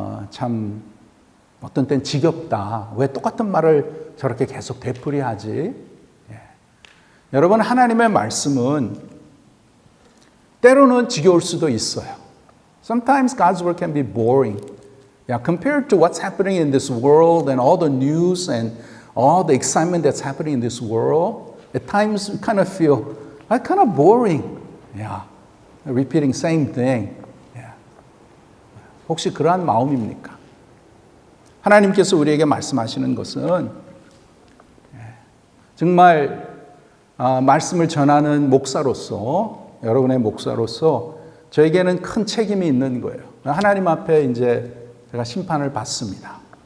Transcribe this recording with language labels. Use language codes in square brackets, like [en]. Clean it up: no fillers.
[ko] 참 어떤 땐 지겹다. 왜 똑같은 말을 저렇게 계속 되풀이하지? 여러분, 하나님의 말씀은 때로는 지겨울 수도 있어요. [en] Sometimes God's word can be boring. Compared to what's happening in this world and all the news and all the excitement that's happening in this world, at times we kind of feel kind of boring. Repeating same thing. [ko] 혹시 그러한 마음입니까? 하나님께서 우리에게 말씀하시는 것은 정말 말씀을 전하는 목사로서, 여러분의 목사로서 저에게는 큰 책임이 있는 거예요. 하나님 앞에 이제 제가 심판을 받습니다.